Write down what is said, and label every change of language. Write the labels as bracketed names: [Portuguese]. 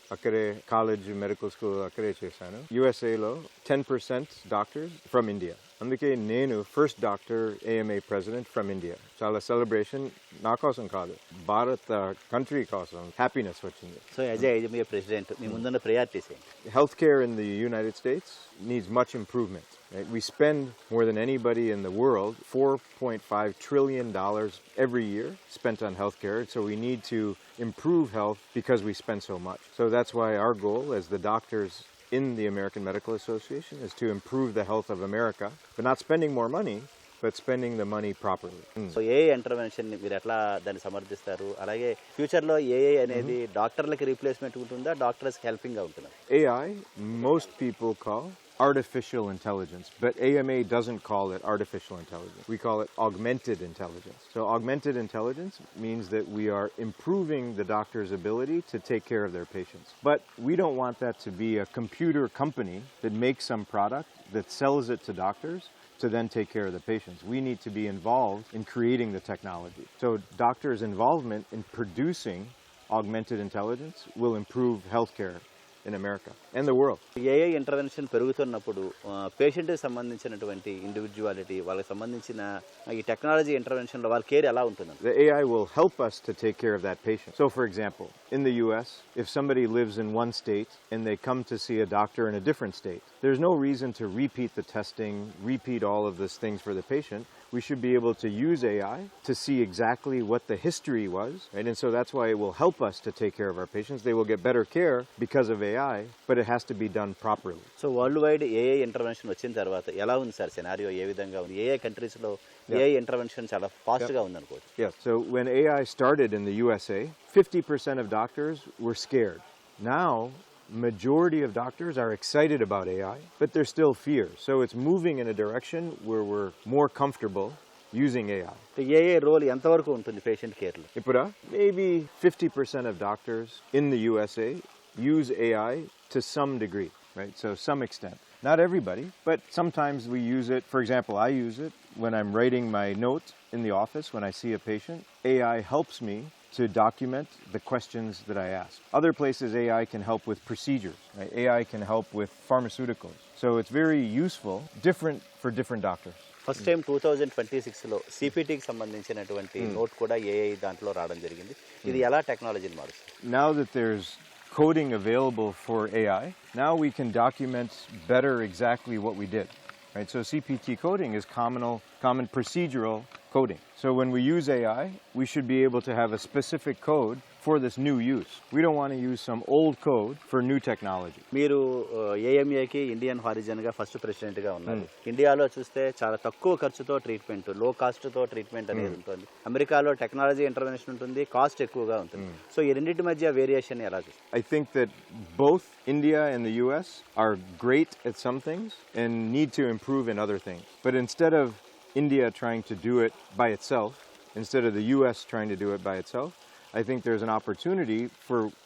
[Telugu] అక్కడే college, medical school అక్కడే చేశాను. యుఎస్ఏలో 10% డాక్టర్స్ ఫ్రమ్ ఇండియా. [English] అందుకే నేను first doctor AMA president from India. [Telugu] చాలా సెలబ్రేషన్ నా కోసం కాదు, భారత కంట్రీ కోసం హ్యాపీనెస్ వచ్చింది. సో యాజ్ ఏఎంఏ ప్రెసిడెంట్ మీ ముందున్న ప్రయారిటీస్ ఏంటి? [English] Health care in the United States needs much improvement. Right? We spend more than anybody in the world, $4.5 trillion every year spent on healthcare. So we need to improve health because we spend so much. So that's why our goal as the doctors in the American Medical Association is to improve the health of America, but not spending more money, but spending the money properly. [Telugu] So AI intervention మీరు ఎట్లా దాన్ని సమర్థిస్తారు? అలాగే ఫ్యూచర్లో AI అనేది డాక్టర్లకి replacement ఉంటుందా, డాక్టర్స్కి హెల్పింగ్గా ఉంటుందా? [English] AI, most people call artificial intelligence, but AMA doesn't call it artificial intelligence. We call it augmented intelligence. So augmented intelligence means that we are improving the doctor's ability to take care of their patients. But we don't want that to be a computer company that makes some product that sells it to doctors to then take care of the patients. We need to be involved in creating the technology. So doctors' involvement in producing augmented intelligence will improve healthcare in America and the world. [Telugu] AI intervention పెరుగుతున్నప్పుడు పేషెంట్కి సంబంధించినటువంటి individuality, వాళ్ళకి సంబంధించిన ఈ technology ఇంటర్వెన్షన్లో వాళ్ళ care ఎలా ఉంటుంది? [English] The AI will help us to take care of that patient. So for example, in the US, if somebody lives in one state and they come to see a doctor in a different state, there's no reason to repeat the testing, repeat all of these things for the patient. We should be able to use AI to see exactly what the history was, right? And so that's why it will help us to take care of our patients. They will get better care because of AI, but it has to be done properly. [Telugu] So world wide AI intervention వచ్చిన తర్వాత ఎలా ఉంది sir scenario? ఏ విధంగా ఉంది? AI కంట్రీస్లో AI intervention చాలా ఫాస్ట్గా ఉంది అనుకోవచ్చు. [English] Yeah, so when AI started in the USA, 50% of doctors were scared. Now, majority of doctors are excited about AI, but there's still fear. So it's moving in a direction where we're more comfortable using AI. [Telugu] AI role ఎంతవరకు ఉంటుంది patient కేర్లో? [English] Ipura, maybe 50% of doctors in the USA use AI to some degree, right? So some extent. Not everybody, but sometimes we use it. For example, I use it when I'm writing my note in the office when I see a patient. AI helps me to document the questions that I ask. Other places AI can help with procedures. Right? AI can help with pharmaceuticals. So it's very useful, different for different doctors. [Telugu] First time 2026లో సిపిటికి సంబంధించినటువంటి note కూడా AI దాంట్లో రావడం జరిగింది. ఇది ఎలా టెక్నాలజీని మారుస్తుంది? [English] Now that there's coding available for AI, now we can document better exactly what we did. Right? So CPT coding is common procedural coding. So when we use AI, we should be able to have a specific code for this new use. We don't want to use some old code for new technology. [Telugu] మీరు ఏఎంఏకి Indian హారిజన్గా first ప్రెసిడెంట్గా ఉన్నారు. ఇండియాలో చూస్తే చాలా తక్కువ ఖర్చుతో treatment, లో కాస్ట్తో treatment అనేది ఉంటుంది. అమెరికాలో టెక్నాలజీ ఇంటర్వెన్షన్ ఉంటుంది, కాస్ట్ ఎక్కువగా ఉంటుంది. సో ఈ రెండింటి మధ్య వేరియేషన్ ఎలా చూస్తారు? [English] I think that both India and the US are great at some things and need to improve in other things. But instead of India trying to do it by itself, instead of the US trying to do it by itself, I think there's an opportunity for